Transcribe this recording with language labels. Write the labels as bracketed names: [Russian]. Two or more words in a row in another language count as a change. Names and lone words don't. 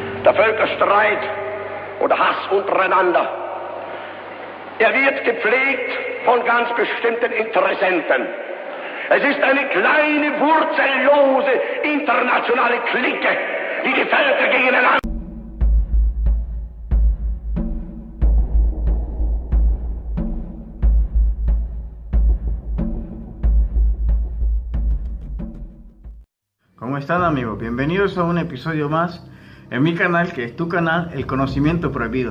[German] der Völkerstreit oder Hass untereinander, er wird gepflegt von ganz bestimmten Interessenten. Es ist eine kleine, wurzellose, internationale Clique, die die Völker gegeneinander... [Spanish] ¿Cómo están, amigos? Bienvenidos a un episodio más en mi canal, que es tu canal, El Conocimiento Prohibido.